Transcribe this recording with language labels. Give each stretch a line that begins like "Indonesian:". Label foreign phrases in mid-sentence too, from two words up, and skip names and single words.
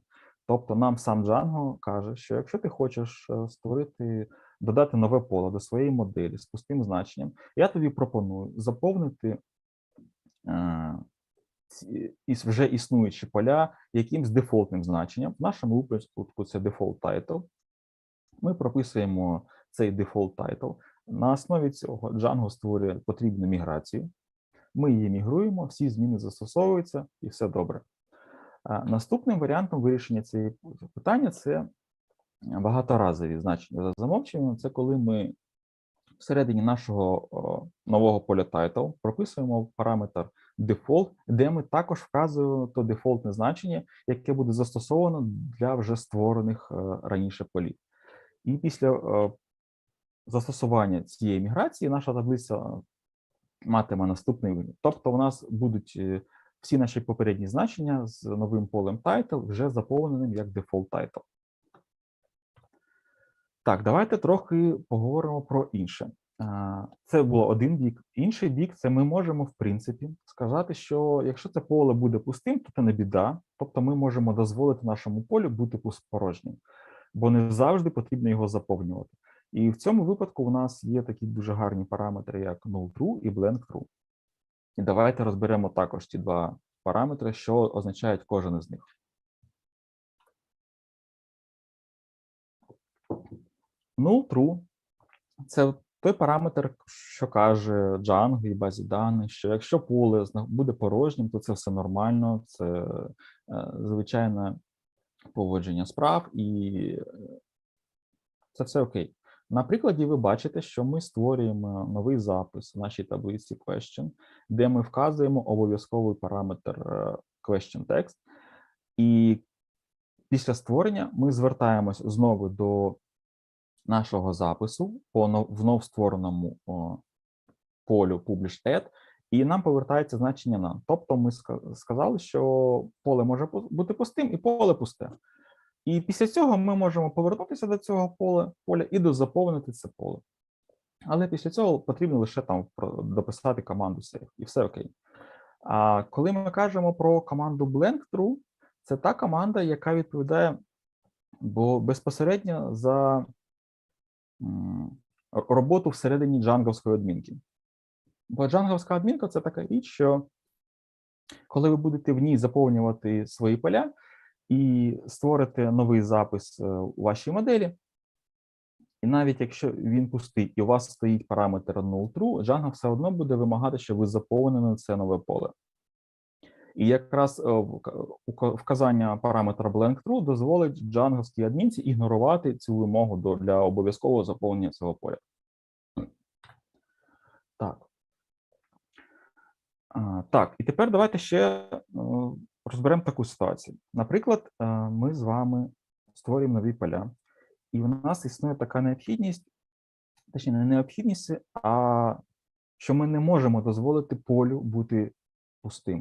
Ukrainian: Тобто нам сам Django каже, що якщо ти хочеш додати нове поле до своєї моделі з пустим значенням, я тобі пропоную заповнити вже існуючі поля якимсь дефолтним значенням. В нашому випадку це
English: default title.
Ukrainian: Ми прописуємо цей
English: default title.
Ukrainian: На основі цього Django створює потрібну міграцію. Ми її мігруємо, всі зміни застосовуються і все добре. Наступним варіантом вирішення цієї питання – це багаторазові значення за замовченням. Це коли ми всередині нашого нового поля title прописуємо параметр default, де ми також вказуємо то дефолтне значення, яке буде застосовано для вже створених раніше полів. І після застосування цієї міграції наша таблиця матиме наступний вигляд. Тобто у нас будуть всі наші попередні значення з новим полем title вже заповненим як
English: default title.
Ukrainian: Так, давайте трохи поговоримо про інше. Це було один бік. Інший бік – це ми можемо, в принципі, сказати, що якщо це поле буде пустим, то це не біда. Тобто ми можемо дозволити нашому полю бути порожнім, бо не завжди потрібно його заповнювати. І в цьому випадку у нас є такі дуже гарні параметри, як
English: null-true
Ukrainian: і
English: blank-true.
Ukrainian: І давайте розберемо також ці два параметри, що означають кожен із них.
English: Null-true
Ukrainian: – це той параметр, що каже Django і базі даних, що якщо поле буде порожнім, то це все нормально, це звичайне поводження справ і це все окей. На прикладі ви бачите, що ми створюємо новий запис в нашій таблиці question, де ми вказуємо обов'язковий параметр
English: question text.
Ukrainian: І після створення ми звертаємось знову до нашого запису по вновь створеному полю
English: publish add,
Ukrainian: і нам повертається значення none. Тобто ми сказали, що поле може бути пустим і поле пусте. І після цього ми можемо повернутися до цього поля і дозаповнити це поле. Але після цього потрібно лише там дописати команду save, і все окей. А коли ми кажемо про команду
English: blank-true,
Ukrainian: це та команда, яка відповідає безпосередньо за роботу всередині джанговської адмінки. Бо джанговська адмінка – це така річ, що коли ви будете в ній заповнювати свої поля і створите новий запис у вашій моделі, і навіть якщо він пустий і у вас стоїть параметр
English: null-true,
Ukrainian: Django все одно буде вимагати, щоб ви заповнили це нове поле. І якраз вказання параметра
English: blank true
Ukrainian: дозволить джанговській адмінці ігнорувати цю вимогу для обов'язкового заповнення цього поля. Так, і тепер давайте ще розберемо таку ситуацію. Наприклад, ми з вами створюємо нові поля, і в нас існує така необхідність, точніше, не необхідність, а що ми не можемо дозволити полю бути пустим.